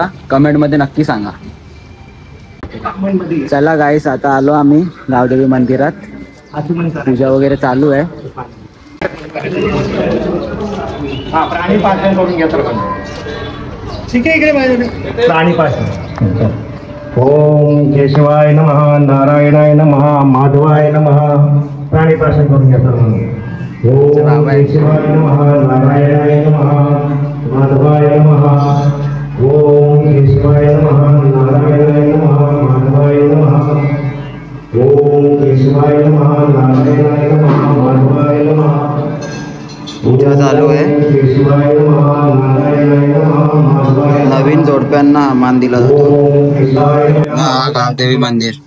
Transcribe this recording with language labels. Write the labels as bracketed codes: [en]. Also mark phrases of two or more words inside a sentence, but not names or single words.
[mr] कमेंटमध्ये नक्की सांगा. चला गाईस, आता आलो आम्ही गावदेवी मंदिरात. पूजा वगैरे चालू आहे. प्राणी पाठन करून घ्या तर ठीक आहे. इकडे पाहिजे प्राणी पाठन. [sa] ओम केशवाय नमः, नारायणाय नमः, माधवाय नमः. [mr] प्राणी पाठन करून घ्या तर [sa] ओम केशवाय नमः, नारायणाय नमः, माधवाय नमः. ओम केशवाय नमः, नारायणाय नमः, माधवाय नमः. ओम केशवाय नमः, नारायणाय नमः, माधवाय नमः. [mr] पूजा चालू आहे. नवीन जोडप्यांना मान दिला जातो. हा गावदेवी मंदिर.